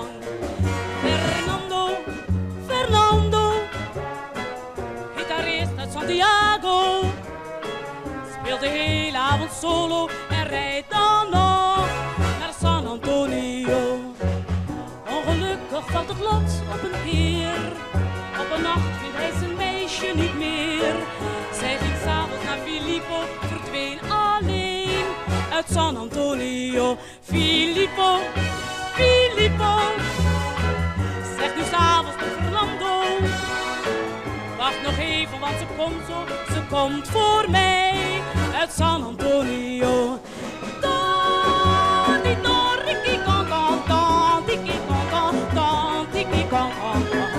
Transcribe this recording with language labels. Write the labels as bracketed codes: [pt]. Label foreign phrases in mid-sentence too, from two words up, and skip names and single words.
[nl] Fernando, Fernando, gitarist uit Santiago, speelt de hele avond solo en rijdt dan nog naar San Antonio. Ongelukkig valt het lot op een keer, op een nacht vindt hij zijn meisje niet meer. Zij ging s'avonds naar Filippo, verdween alleen uit San Antonio. Filippo, Filippo, zegt nu s'avonds tot Fernando, wacht nog even, want ze komt voor mij uit San Antonio. Don, di don, Ricky con con don, tiki con con don, tiki con con.